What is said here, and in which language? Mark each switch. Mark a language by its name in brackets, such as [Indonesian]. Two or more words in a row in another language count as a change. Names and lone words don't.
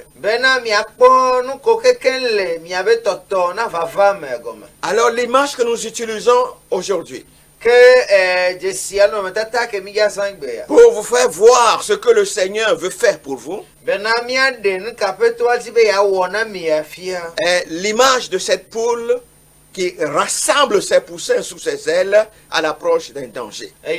[Ewe] Bena miakpɔ nu ko keke le miabe tɔtɔ na vava me gɔme. [French] Alors l'image que nous utilisons aujourd'hui, pour vous faire voir ce que le Seigneur veut faire pour vous. Est l'image de cette poule qui rassemble ses poussins sous ses ailes à l'approche d'un danger.